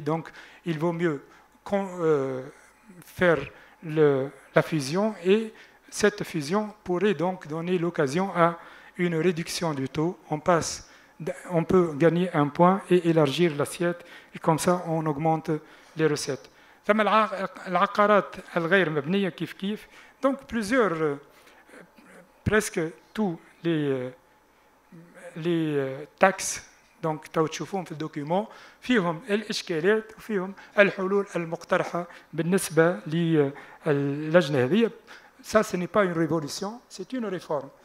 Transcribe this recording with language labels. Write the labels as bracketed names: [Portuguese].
[French] Donc, il vaut mieux faire la fusion, et cette fusion pourrait donc donner l'occasion à une réduction du taux. On peut gagner un point et élargir l'assiette, et comme ça on augmente les recettes. [Arabic] ثم العقارات الغير مبنية كيف كيف. [French] Donc plusieurs, presque tous les taxes donc [Arabic] تشوفون في الدوكيومون فيهم الإشكالات وفيهم الحلول المقترحة بالنسبة للجنة هذه. [French] Ça, ce n'est pas une révolution, c'est une réforme.